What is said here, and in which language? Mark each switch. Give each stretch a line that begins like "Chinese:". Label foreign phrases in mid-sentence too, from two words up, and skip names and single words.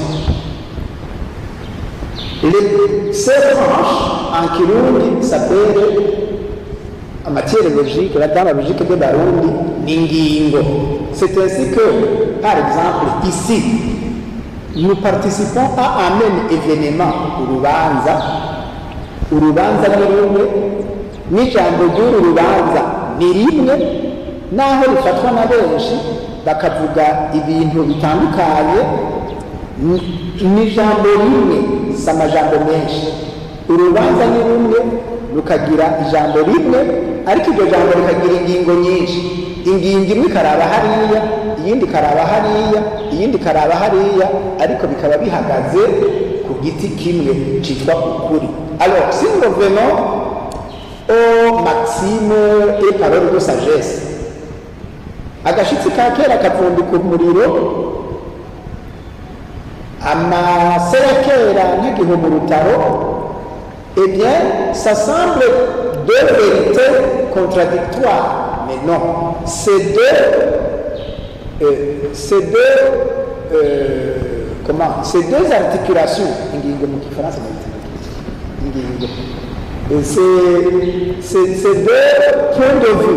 French: Ces branches, en Kirundi, s'appellent, en matière logique, dans la logique de Barundi, Ningingo. C'est ainsi que, par exemple, ici, nous participons à un même événement,
Rundi: Urubanza, urubanza ni rumwe n'ijambo ry'uru rubanza ni rimwe, naho rifatwa na benshi bakavuga ibintu bitandukanye, ni ijambo rimwe, si amajambo menshi. Urubanza ni rumwe rukagira ijambo rimwe, ariko iryo jambo rikagira ingingo nyinshi. Ingingo imwe ikaraba hariya, iyindi ikaraba hariya, iyindi ikaraba hariya, ariko bikaba bihagaze ku giti kimwe cyitwa ukuri.
French: Alors, si nous revenons aux maximes et paroles de sagesse,
Rundi: agashitsi ka kera kavundika umuriro, amase ya kera nk'igihe mu rutaro,
French: eh bien, ça semble deux vérités contradictoires. Mais non, ces deux articulations, ces deux points de vue,